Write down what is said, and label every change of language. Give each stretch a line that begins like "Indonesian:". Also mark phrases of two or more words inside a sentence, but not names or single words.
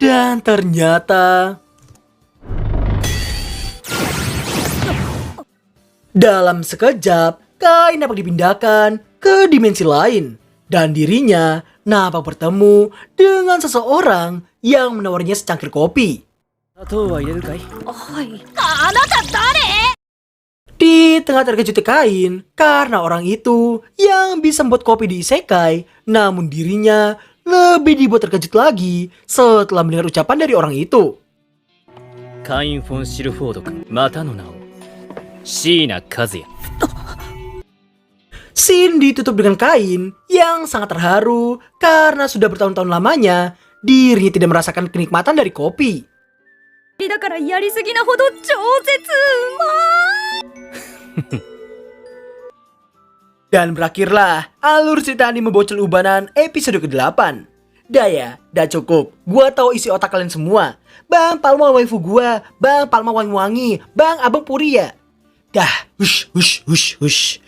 Indonesian: Dan ternyata dalam sekejap Kai nampak dipindahkan ke dimensi lain. Dan dirinya nampak bertemu dengan seseorang yang menawarnya secangkir kopi.
Japanese: 砂糖は入れるかい？はい。あなた誰？
Indonesian: Di tengah terkejut Kain karena orang itu yang bisa membuat kopi di isekai, namun dirinya lebih dibuat terkejut lagi setelah mendengar ucapan dari orang itu.
Japanese: カイン・フォン・シルフォード君、またの名を。椎名和也。
Indonesian: Scene ditutup dengan Kain yang sangat terharu karena sudah bertahun-tahun lamanya dirinya tidak merasakan kenikmatan dari kopi.
Japanese: だからやりすぎなほど超絶うまい。
Indonesian: Dan berakhirlah alur cerita anime bocil ubanan episode ke-8. Daya, dah cukup. Gua tahu isi otak kalian semua. Bang Palma waifu gua, Bang Palma wangi-wangi, Bang Abang Puria. Dah, hush.